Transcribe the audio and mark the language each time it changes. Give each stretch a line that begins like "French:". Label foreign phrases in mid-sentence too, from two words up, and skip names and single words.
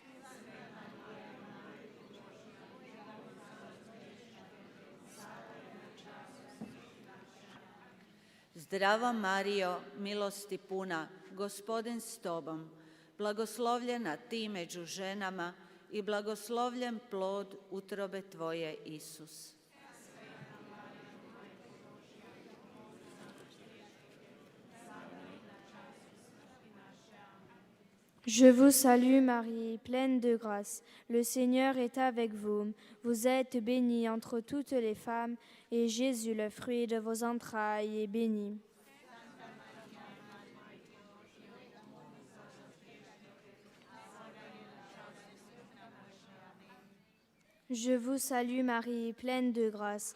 Croatian: Zdravo Marijo, milosti puna, Gospodin s tobom, blagoslovljena ti među ženama i blagoslovljen plod utrobe tvoje, Isus.
French: Je vous salue Marie, pleine de grâce. Le Seigneur est avec vous. Vous êtes bénie entre toutes les femmes, et Jésus, le fruit de vos entrailles, est béni. Je vous salue Marie, pleine de grâce.